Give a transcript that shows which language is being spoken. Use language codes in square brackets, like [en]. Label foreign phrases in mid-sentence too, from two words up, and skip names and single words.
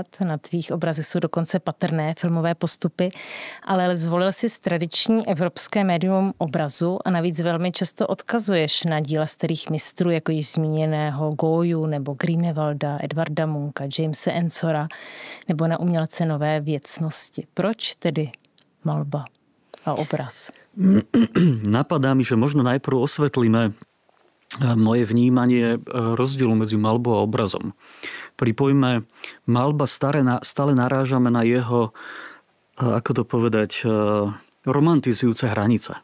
[cs] Na tvých obrazech jsou dokonce patrné filmové postupy, ale zvolil si tradiční evropské médium obrazu a navíc velmi často odkazuješ na díla starých mistrů, jako již zmíněného Goyu nebo Grünewalda, Edvarda Munka, Jamese Ensora nebo na umělce nové věcnosti. Proč tedy malba a obraz? [sk] Napadá mi, že možno najprv osvetlíme moje vnímanie rozdielu medzi malbou a obrazom. Pripojme, malba stále narážame na jeho, ako to povedať, romantizujúce hranice.